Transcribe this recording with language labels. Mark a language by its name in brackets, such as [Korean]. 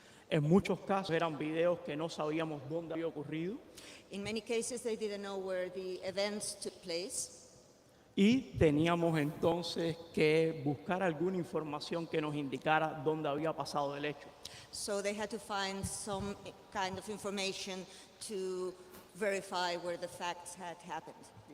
[Spanish] En muchos casos eran videos que no sabíamos dónde había ocurrido. [English] In many cases, they didn't know where the events took place. [Spanish] Y teníamos entonces que buscar alguna información que nos indicara dónde había pasado el hecho. [English] So they had to find some kind of information to verify where the facts had happened.